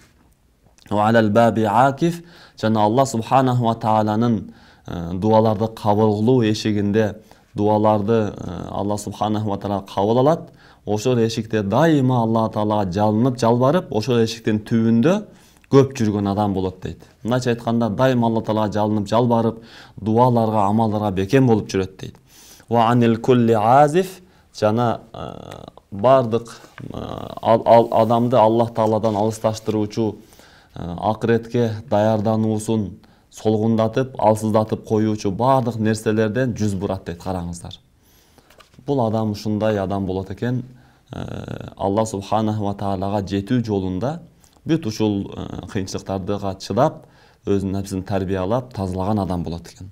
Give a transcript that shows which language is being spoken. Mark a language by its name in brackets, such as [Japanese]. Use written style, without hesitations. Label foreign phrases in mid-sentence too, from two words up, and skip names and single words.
[Arabic] وعلى الباب عاكف, [Kyrgyz] жана Алла субханаху ва тааланын дуаларды кабыл кылуу эшигинде, дуаларды Алла субханаху ва таала кабыл алат. Ошол эшикте дайыма Алла таалага жалынып, жалбарып, ошол эшиктин түбүндө көп жүргөн адам болот дейт. Мындайча айтканда, дайыма Алла таалага жалынып, жалбарып, дуаларга, амалдарга бекем болуп жүрөт дейт. [Arabic] وعن الكل عازف, [Kyrgyz] жана бардык адамды Аллах тааладан алысташтыруучу, акыретке даярдануусун солгундатып, алсыздатып коюучу бардык нерселерден жүз бурат дейт. Караңыздар. Бул адам ушундай адам болот экен, Алла субханаху ва таалага жетүү жолунда бүт ушул кыйынчылыктарга чыдап, өзүнүн напсин тарбиялап, тазалаган адам болот экен.